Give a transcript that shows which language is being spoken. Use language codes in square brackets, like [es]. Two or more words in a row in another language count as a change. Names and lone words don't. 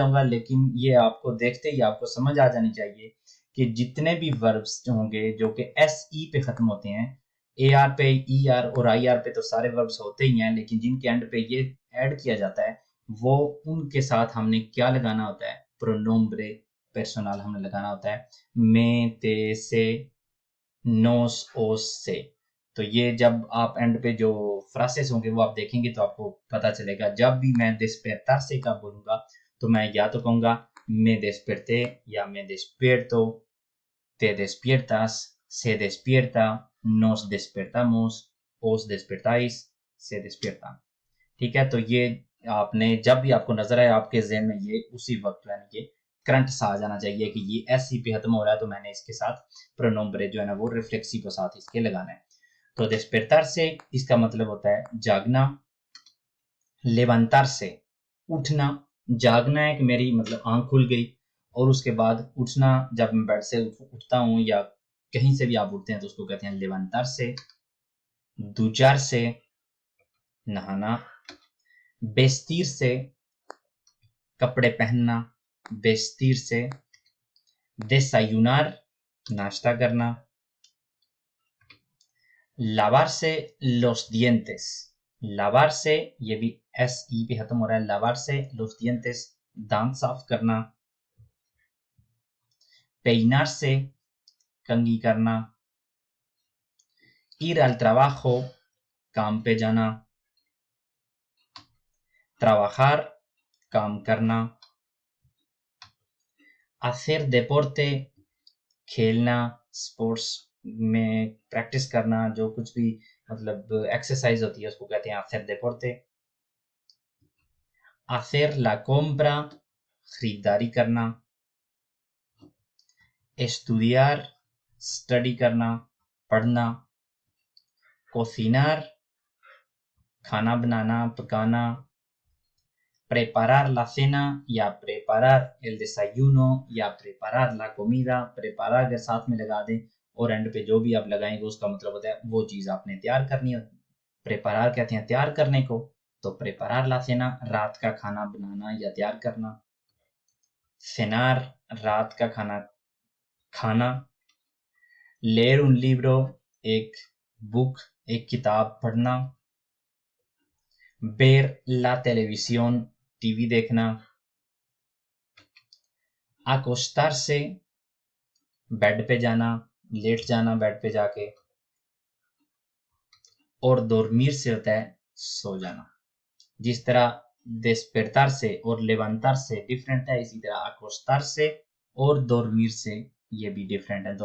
[hi] जाऊंगा, लेकिन ये आपको देखते ही आपको समझ आ जानी चाहिए कि जितने भी वर्ब्स होंगे जो कि एस ई पे खत्म होते हैं, ए आर पे, ई आर और आई आर पे तो सारे वर्ब्स होते ही हैं, लेकिन जिनके एंड पे ये ऐड किया जाता है वो उनके साथ हमने क्या लगाना होता है, [es] pronombre personal [hi] हमने लगाना होता है, [es] me, te, se, nos, os [hi] से। तो ये जब आप एंड पे जो फ्रासेस होंगे वो आप देखेंगे तो आपको पता चलेगा। जब भी मैं despertar से का बोलूंगा तो मैं या तो कहूंगा [es] me desperté [hi] या [es] me despierto, te despiertas, se despierta, nos despertamos, os despertáis, se despierta। [hi] ठीक है, तो ये आपने जब भी आपको नजर आए आपके ज़हन में ये उसी वक्त यानी ये करंट सा आ जाना चाहिए कि ये एस सी पे खत्म हो रहा है, तो मैंने इसके साथ प्रोनोम्ब्रे जो है ना वो रिफ्लेक्सी को साथ इसके लगाना है। तो despertar से इसका मतलब होता है जागना, levantar से उठना, जागना है कि मेरी मतलब आंख खुल गई, और उसके बाद उठना जब मैं बेड से उठता हूँ या कहीं से भी आप उठते हैं तो उसको कहते हैं levantar से। duchar से नहाना, vestir से कपड़े पहनना, vestir से desayunar नाश्ता करना, [es] lavarse los dientes, [hi] lavar से ये भी एस ई पे खत्म हो रहा है, [es] lavarse los dientes [hi] दांत साफ करना, peinarse कंघी करना, [es] ir al trabajo [hi] काम पे जाना, trabajar काम करना, [es] hacer deporte [hi] खेलना, स्पोर्ट्स में प्रैक्टिस करना, जो कुछ भी मतलब एक्सरसाइज होती है उसको कहते हैं [es] hacer deporte, hacer la compra [hi] खरीदारी करना, estudiar स्टडी करना, पढ़ना, cocinar खाना बनाना, पकाना, [es] preparar la cena [hi] या [es] preparar el desayuno [hi] या [es] preparar la comida, [hi] preparar अगर साथ में लगा दें और एंड पे जो भी आप लगाएंगे उसका मतलब होता है वो चीज़ आपने तैयार करनी होती है। preparar कहते हैं तैयार करने को, तो [es] preparar la cena [hi] रात का खाना बनाना या तैयार करना, cenar रात का खाना खाना, [es] leer un libro [hi] एक बुक एक किताब पढ़ना, [es] ver la televisión [hi] टीवी देखना, acostarse बेड पे जाना, लेट जाना बेड पे जाके, और dormir से होता है सो जाना। जिस तरह despertar से और levantar से डिफरेंट है, इसी तरह acostar से और dormir से ये भी डिफरेंट है।